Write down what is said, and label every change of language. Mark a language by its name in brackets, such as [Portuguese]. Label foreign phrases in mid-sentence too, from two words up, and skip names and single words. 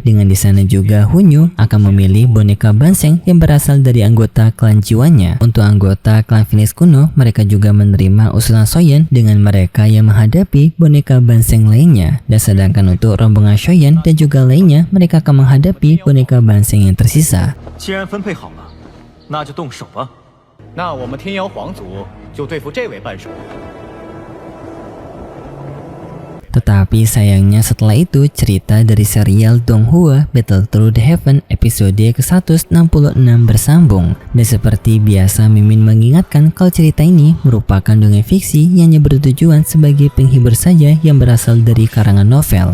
[Indonesian] Dengan di sana juga Hunyu akan memilih boneka Banseng yang berasal dari anggota klan jiwanya. Untuk anggota klan Phoenix kuno, mereka juga menerima usulan Shoyan dengan mereka yang menghadapi boneka Banseng lainnya. Dan sedangkan untuk rombongan Shoyan dan juga lainnya, mereka akan menghadapi boneka Banseng yang tersisa. [Chinese] 既然分配好了，那就动手吧。那我们天瑶皇族就对付这位半神。 [Indonesian] Tetapi sayangnya setelah itu cerita dari serial Donghua Battle Through the Heaven episode ke-166 bersambung. Dan seperti biasa Mimin mengingatkan kalau cerita ini merupakan dongeng fiksi yang hanya bertujuan sebagai penghibur saja yang berasal dari karangan novel.